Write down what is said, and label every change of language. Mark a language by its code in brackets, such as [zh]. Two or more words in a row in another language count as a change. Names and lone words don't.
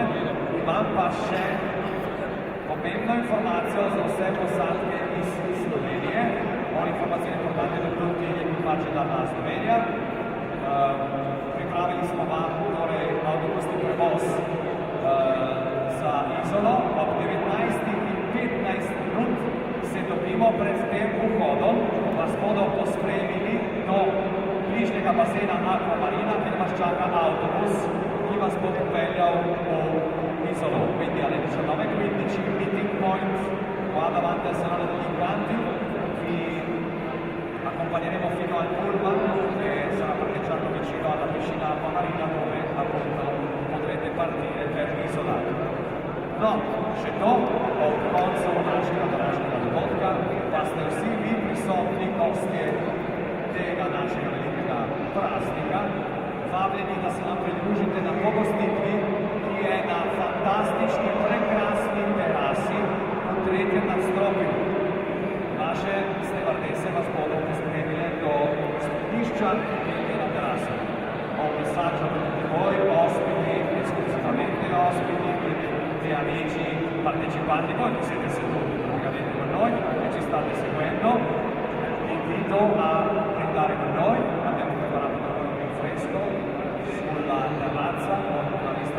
[sl] Imam pa še pomembno informacijo za vse posadke iz Slovenije, informacije [it] importante za tutti gli equipaggi dalla Slovenija. [sl] Pripravili smo vam torej avtobusni prevoz za Izolo, ob 19 in 15 minut se dobimo pred tem vhodom, vas bodo pospremili do bližnjega basena Aquamarina, kjer vas čaka avtobus, ki vas bo popeljal v Izolo. [it] Quindi alle 19:15 meeting point qua davanti al Salone degli Incanti, vi accompagneremo fino al pullman che sarà parcheggiato vicino alla piscina Aquamarina dove appunto potrete partire per Isola. [sl] No, še to, ob koncu našega današnjega dogodka pa ste vsi vi prisotni gostje tega našega velikega praznika vabljeni, da se nam pridružite na pogostitvi, ki je na fantastični, prekrasni terasi v 3. nadstropju. Naše stevardese vas bodo pospremile do skladišča, ki je na terasi. [it] Un messaggio per tutti voi, ospiti, esclusivamente ospiti, tutti amici, partecipanti, voi che siete seduti praticamente con noi e ci state seguendo. Vi invito a brindare con noi, abbiamo preparato per voi un rinfresco sulla terrazza con